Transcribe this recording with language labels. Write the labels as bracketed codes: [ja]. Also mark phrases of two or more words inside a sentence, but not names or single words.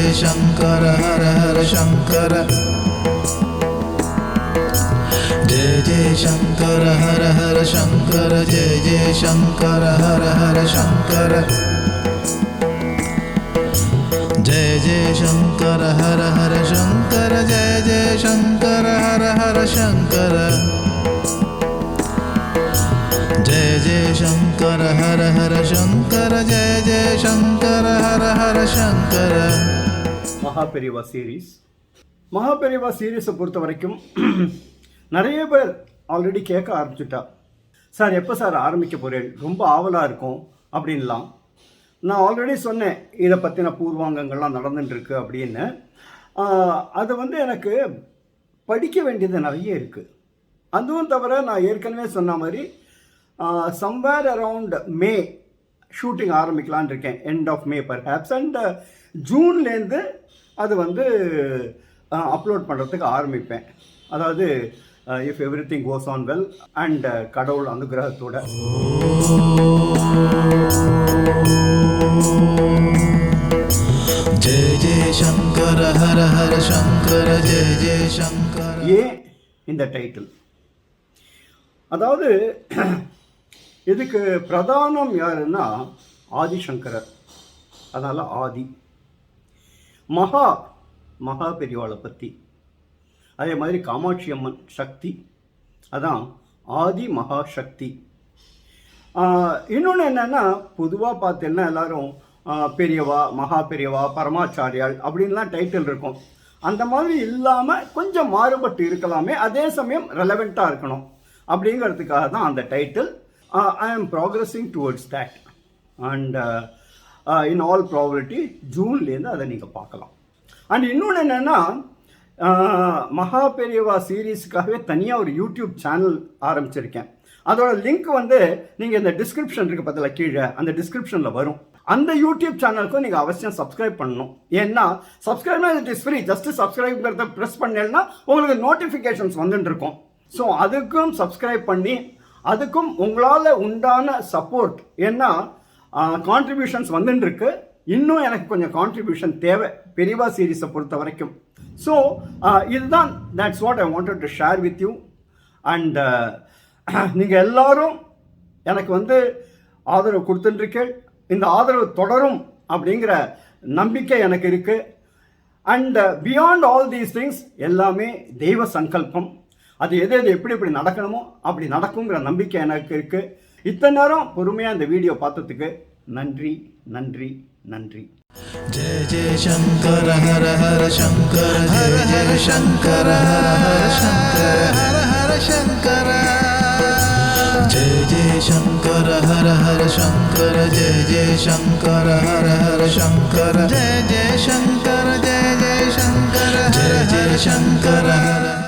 [sa] शंकर हर हर शंकर जय शंकर हर हर शंकर जय शंकर हर हर शंकर जय शंकर हर हर शंकर जय शंकर हर हर शंकर जय शंकर हर हर शंकर जय शंकर हर हर शंकर [ta] மகாபெரிவா சீரீஸை பொறுத்த வரைக்கும் நிறைய பேர் ஆல்ரெடி கேட்க ஆரம்பிச்சுட்டா. சார் எப்போ சார் ஆரம்பிக்க போகிறேன், ரொம்ப ஆவலாக இருக்கும் அப்படின்லாம். நான் ஆல்ரெடி சொன்னேன் இதை பற்றின பூர்வாங்கங்கள்லாம் நடந்துட்டுருக்கு அப்படின்னு. அது எனக்கு படிக்க வேண்டியது நிறைய இருக்குது. அதுவும் தவிர நான் ஏற்கனவே சொன்ன மாதிரி [en] somewhere around May shooting [ta] ஆரம்பிக்கலான் இருக்கேன், [en] end of May perhaps. [ta] அண்ட் ஜூன்லேருந்து அது அப்லோட் பண்ணுறதுக்கு ஆரம்பிப்பேன். அதாவது [en] if every thing goes on well [ta] அண்ட் கடவுள் அனுகிரகத்தோட. [sa] जय शंकर हर हर शंकर जय शंकर. [ta] ஏன் இந்த டைட்டில்? அதாவது இதுக்கு பிரதானம் யாருன்னா ஆதிசங்கரர். அதனால் ஆதி. மகா பெரியவாளை பற்றி, அதே மாதிரி காமாட்சி அம்மன் சக்தி, அதான் ஆதி மகா சக்தி. இன்னொன்று என்னென்னா, பொதுவாக பார்த்தீங்கன்னா எல்லோரும் பெரியவா, மகா பெரியவா, பரமாச்சாரியால் அப்படின்லாம் டைட்டில் இருக்கும். அந்த மாதிரி இல்லாமல் கொஞ்சம் மாறுபட்டு இருக்கலாமே, அதே சமயம் ரெலவெண்ட்டாக இருக்கணும் அப்படிங்கிறதுக்காக தான் அந்த டைட்டில். [en] I am progressing towards that. And in all probability [ta] ஜூன்லேருந்து அதை நீங்கள் பார்க்கலாம். அண்ட் இன்னொன்று என்னென்னா, மகா பெரியவா சீரீஸுக்காகவே தனியாக ஒரு யூடியூப் சேனல் ஆரம்பிச்சிருக்கேன். அதோட லிங்க் நீங்கள் இந்த டிஸ்கிரிப்ஷன் இருக்குது பார்த்தீங்களா, கீழே அந்த டிஸ்கிரிப்ஷனில் வரும். அந்த யூடியூப் சேனலுக்கும் நீங்கள் அவசியம் சப்ஸ்கிரைப் பண்ணணும். ஏன்னா சப்ஸ்கிரைப்னா [en] it is free. [ta] ஜஸ்ட்டு சப்ஸ்கிரைப்ங்கிறத ப்ரெஸ் பண்ணேன்னா உங்களுக்கு நோட்டிஃபிகேஷன்ஸ் வந்துட்டுருக்கும். ஸோ அதுக்கும் சப்ஸ்கிரைப் பண்ணி, அதுக்கும் உங்களால் உண்டான சப்போர்ட், ஏன்னா கான்ட்ரிபியூஷன்ஸ் வந்துட்டுருக்கு. இன்னும் எனக்கு கொஞ்சம் கான்ட்ரிபியூஷன் தேவை பெரியவா சீரீஸை பொறுத்த வரைக்கும். ஸோ இதுதான், [en] that's what I wanted to share with you. [ta] அண்ட் நீங்கள் எல்லாரும் எனக்கு ஆதரவு கொடுத்துட்டுருக்கேன். இந்த ஆதரவு தொடரும் அப்படிங்கிற நம்பிக்கை எனக்கு இருக்குது. [en] and beyond all these things [ta] எல்லாமே தெய்வ சங்கல்பம். அது எது எப்படி நடக்கணுமோ அப்படி நடக்குங்கிற நம்பிக்கை எனக்கு இருக்குது. இத்தனை நேரம் பொறுமையாக இந்த வீடியோ பார்த்ததுக்கு நன்றி நன்றி நன்றி. [sa] जय शंकर हर हर शंकर जय शंकर हर हर शंकर हर हर शंकर जय शंकर हर हर शंकर जय शंकर हर हर शंकर जय शंकर जय शंकर जय शंकर हर